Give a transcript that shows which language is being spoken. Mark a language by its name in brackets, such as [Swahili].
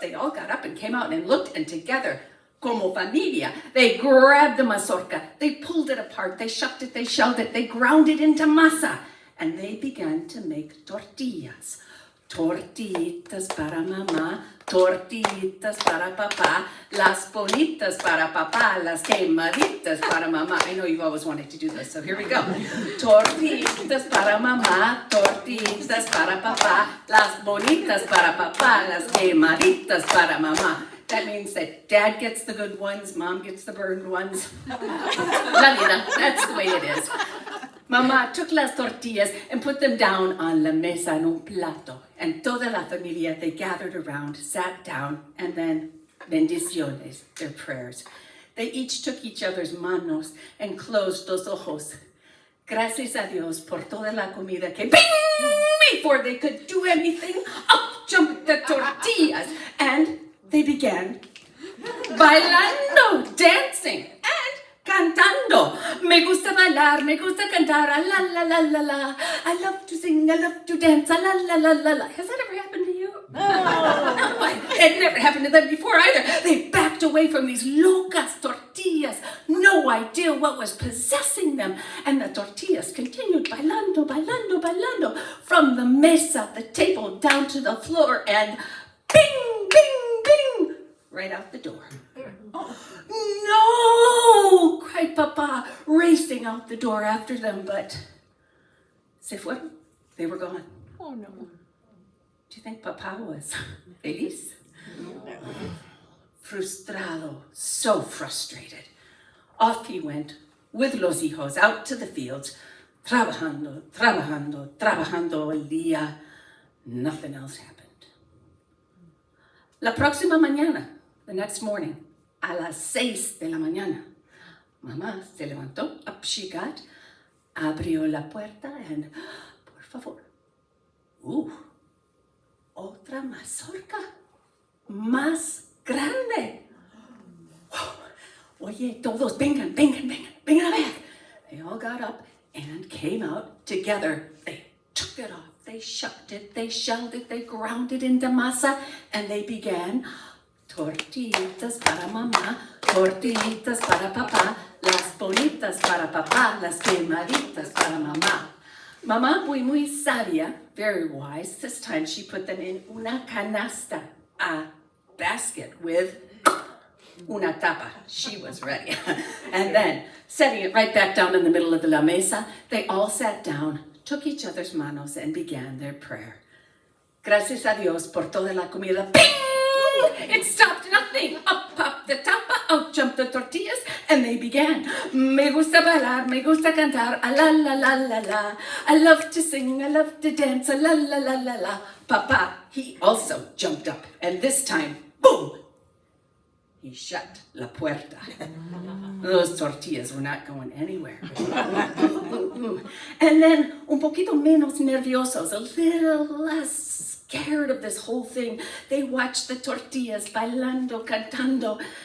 [English] They all got up and came out and looked, and together, [Spanish] como familia, [English] they grabbed the mazorca, they pulled it apart, they shucked it, they shelled it, they ground it into masa, and they began to make tortillas. [Spanish] Tortitas para mamá, tortitas para papá, las bonitas para papá, las quemaditas para mamá. [English] I know you've always wanted to do this, so here we go. [Spanish] Tortitas para mamá, tortitas para papá, las bonitas para papá, las quemaditas para mamá. [English] That means that dad gets the good ones, mom gets the burned ones. [Spanish] La vida, [English] that's the way it is. Mamá took [Spanish] las tortillas [English] and put them down on [Spanish] la mesa en un plato. [English] And [Spanish] toda la familia, [English] they gathered around, sat down, and then bendiciones, their prayers. They each took each other's manos and closed [Spanish] los ojos. Gracias a Dios por toda la comida que [English] before they could do anything, up jumped the tortillas, and they began bailando, dancing, and cantando. [Spanish] Me gusta bailar, me gusta cantar, la la la la la. [English] I love to sing, I love to dance, la la la la la. Has that ever happened to you? No. It never happened to them before either. They backed away from these [Spanish] locas tortillas. [English] No idea what was possessing them. And the tortillas continued [Spanish] bailando, bailando, bailando. [English] From the mesa, the table, down to the floor, and bing, bing, bing, right out the door. No, cried Papa, racing out the door after them, but [Spanish] se fueron. [English] They were gone. Oh, no. Do you think Papa was feliz? No. Frustrado, so frustrated. Off he went with [Spanish] los hijos [English] out to the fields, [Spanish] trabajando, trabajando, trabajando el día. [English] Nothing else happened. [Spanish] La próxima mañana, [English] the next morning, [Spanish] a las 6 de la mañana, mamá se levantó, [English] up she got, [Spanish] abrió la puerta, and, por favor, otra mazorca, más grande. Oye, todos, vengan, vengan, vengan, vengan a ver. [English] They all got up and came out together. They took it off, they shucked it, they shelled it, they ground it into masa, and they began [Spanish] tortillitas para mamá, tortillitas para papá, las bonitas para papá, las quemaditas para mamá. Mamá, muy sabia, [English] very wise. This time she put them in [Spanish] una canasta, [English] a basket with [Spanish] una tapa. [English] She was ready. And then, setting it right back down in the middle of the [Spanish] la mesa, [English] they all sat down, took each other's manos, and began their prayer. [Spanish] Gracias a Dios por toda la comida. [English] Bing! It stopped nothing. Up popped the tapa, out jumped the tortillas, and they began. [Spanish] Me gusta bailar, me gusta cantar, a la la la la la. [English] I love to sing, I love to dance, a la la la la la. Papa, he also jumped up, and this time, boom! He shut [Spanish] la puerta. [English] Those tortillas were not going anywhere. And then, [Spanish] un poquito menos nerviosos, [English] a little less scared of this whole thing, they watched the tortillas [Spanish] bailando, cantando.